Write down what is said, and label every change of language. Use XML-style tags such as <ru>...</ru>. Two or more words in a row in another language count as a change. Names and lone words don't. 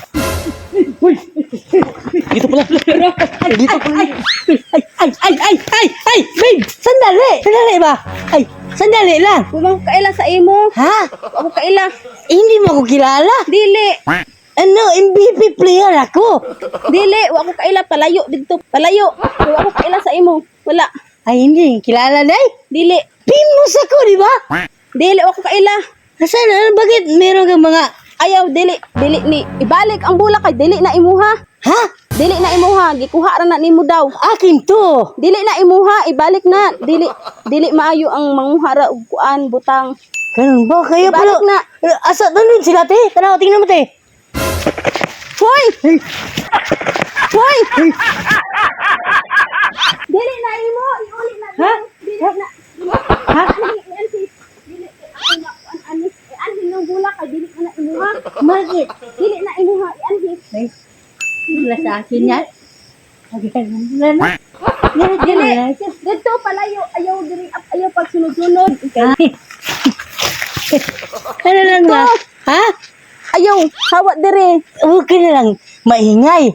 <tl>Dito pala. Dito pala. Ay, babe! Sandali! Sandali ba? Ay, sandali lang.</tl> <ceb>Wala ko kaila sa imo. Ha? Ako kaila.</ceb> <tl>Hindi mo ako kilala.</tl> <ceb>Dili.</ceb> <tl>Ano,</tl> <en>MVP player</en> <tl>ako.</tl> <ceb>Dili, wa ko kaila</ceb> <tl>palayo dito.</tl> <ceb>Palayo. Wa ko kaila sa imo. Wala.</ceb> <tl>Ay, hindi. Kilala, day.</tl> <ceb>Dili.</ceb> <tl>Pimos ako, di ba?</tl> <ceb>Dili, wa ko kaila.</ceb> <tl>Asan? Bakit meron kang mga...</tl> <ceb>Ayaw, dili. Dili ni. Ibalik ang bula kay dili na imuha. Ha? Dili na imuha. Gikuha ra na nimo daw.</ceb> <tl>Akin to.</tl> <ceb>Dili na imuha. Ibalik na. Dili maayo ang manguhara og kuan butang.</ceb> <tl>Ganun ba? Kaya pala...</tl> <ceb>Ibalik na.</ceb> <tl>Asa, nandun sila, te? Tanaw, tingnan mo, te. Hoy! Hoy!</tl> <ceb>Dili na imo. Iuli na. Ha? Dili na. Ha? Dili. Ako na kuan anis. Anhin yung bula kay dili na imuha.</ceb> <tl>Bakit?</tl> <ceb>Dili na imuha. Anhin.</ceb> <tl>Ay, wala sa akin yan. Wala na. Yan,</tl> <ceb>Dili.</ceb> <tl>yan. Dito palayo.</tl> <ceb>Ayaw diri. Ayaw pag sunod-sunod.</ceb> <tl>Ano lang ba? Ha?</tl> <ceb>Ayaw. Hawat diri.</ceb> <tl>Okay na lang. Maingay.</tl>